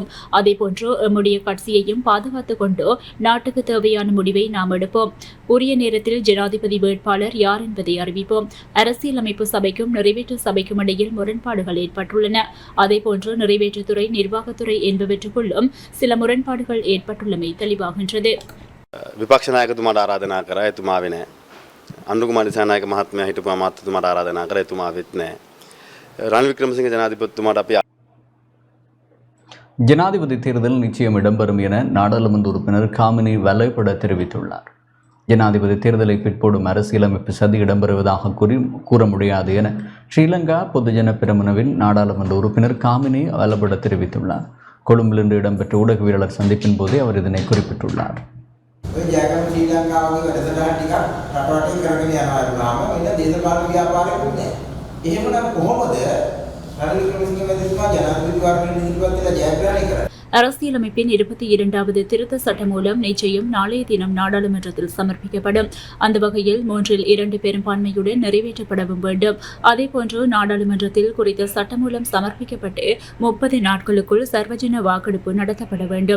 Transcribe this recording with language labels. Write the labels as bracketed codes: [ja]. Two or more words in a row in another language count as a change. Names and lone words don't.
[ta] அதேபோன்று எம்முடைய கட்சியையும் பாதுகாத்துக் கொண்டு நாட்டுக்கு தேவையான முடிவை நாம் எடுப்போம். உரிய நேரத்தில் ஜனாதிபதி வேட்பாளர் யார் என்பதை அறிவிப்போம். அரசியலமைப்பு சபைக்கும் நிறைவேற்று சபைக்கும் இடையில் முரண்பாடுகள் ஏற்பட்டுள்ளன. அதேபோன்று நிறைவேற்றுத்துறை, நிர்வாகத்துறை என்பவற்றுக்குள்ளும் சில முரண்பாடுகள் ஏற்பட்டுள்ளமை தெளிவாகின்றது. [si] විපක්ෂ නායකතුමාට ආරාධනා කරා එතුමා ආවේ නැහැ. අනුරුකුමාර දිසානායක මහත්මයා හිටපු අමාත්‍යතුමාට ආරාධනා කරා එතුමා ආවෙත් නැහැ. රනිල් වික්‍රමසිංහ ජනාධිපතිතුමාට අපි [ta] ஜனாதிபதி தேர்தல் நிச்சயம் இடம்பெறும் என நாடாளுமன்ற உறுப்பினர் காமினி வலைப்பட தெரிவித்துள்ளார். ஜனாதிபதி தேர்தலை பிற்போடும் அரசியலமைப்பு சதி இடம்பெறுவதாக கூற முடியாது என ஸ்ரீலங்கா பொதுஜன பெரமுனவின் நாடாளுமன்ற உறுப்பினர் காமினி வலைப்பட தெரிவித்துள்ளார். கொழும்பில் இன்று இடம்பெற்ற ஊடகவியலாளர் சந்திப்பின் போதே அவர் இதனை குறிப்பிட்டுள்ளார். [si] ජයගම ශ්‍රී ලංකාවගේ වැඩසටහන් ටිකක් රටවටේ කරගෙන යනවා වුණාම මෙන්න දේශපාලන ව්‍යාපාරයක් නෑ. එහෙමනම් කොහොමද රනිල් වික්‍රමසිංහ මැතිතුමා ජනාධිපති වර්ගයෙන් ඉදිරිපත් වෙලා ජයග්‍රහණය කරන්නේ? [ta] அரசியலமைப்பின் 22வது திருத்த சட்டம் மூலம் நிச்சயம் நாளைய தினம் நாடாளுமன்றத்தில் சமர்ப்பிக்கப்படும். அந்த வகையில் 3/2 பெரும்பான்மையுடன் நிறைவேற்றப்படவும் வேண்டும். அதேபோன்று நாடாளுமன்றத்தில் குறித்த சட்டமூலம் சமர்ப்பிக்கப்பட்டு 30 நாட்களுக்குள் சர்வஜன வாக்கெடுப்பு நடத்தப்பட வேண்டும்.